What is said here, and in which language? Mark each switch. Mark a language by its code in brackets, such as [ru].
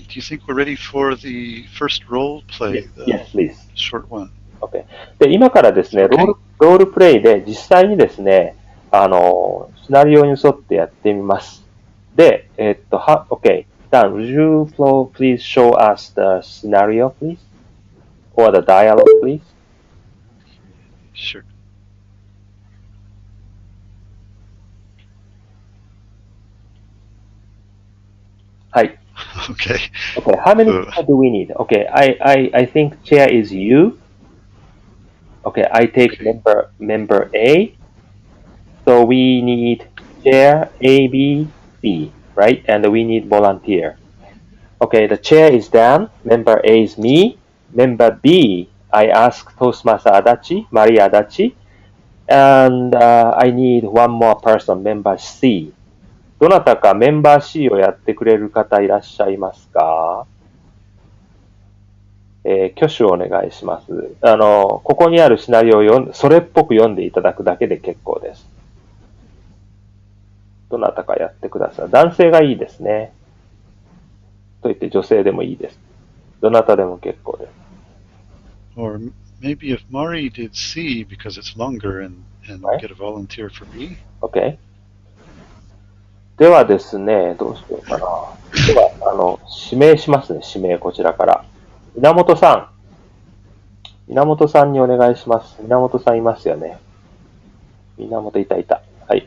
[en] Do you think we're ready for the first role play? Yes, please. Short one. [ja] OK. で、今からですね、 [en] Okay. [ja] ロールプレイで実際にですね、シナリオに沿ってやってみます。で、OK. [en] Dan, would you please show us the scenario, please? Or the dialogue, please? Sure. Hi. Okay. Okay, how many people do we need? Okay, I think chair is you. Okay, I take Okay. member A. So we need chair A, B, C, right? And we need volunteer. Okay, the chair is Dan. Member A is me. Member B, I ask Toastmaster Adachi, Maria Adachi. And I need one more person, member C. [ja] どなたかメンバー C をやってくれる方いらっしゃいますか？挙手をお願いします。ここにあるシナリオをそれっぽく読んでいただくだけで結構です。どなたかやってください。男性がいいですね。と言って女性でもいいです。どなたでも結構です。 [en] Or maybe if Mari did C because it's longer and Right. get a volunteer for B. OK? [ja] ではですね、どうしようかな。では、指名しますね。指名こちらから。源さん。源さんにお願いします。源さんいますよね。源いた。はい。